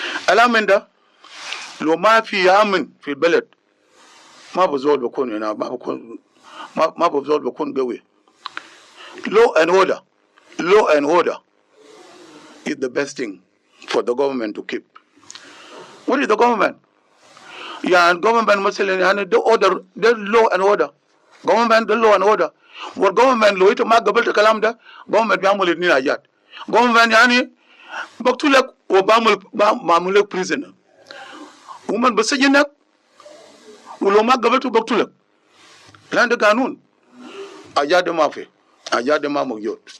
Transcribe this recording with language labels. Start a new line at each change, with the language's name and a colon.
Arabic: الامن ده لو ما في امن في البلد ما بزول بكون هنا ما بزول بكون قوي.
English: Law and order is the best thing for the government to keep. What is the government? Yeah, government
Arabic: مثلا يعني
English: the order, the law and order. Government the law and order. What government
Arabic: لو إنت ما قبلت الكلام ده government بيعمل الاثنين حاجات. Government يعني بقتلك وبعمل لك prisoner. ومن بسجنك ولو ما قبلته بقتلك. لأن ده قانون. حاجات ما في. حاجات ما موجود.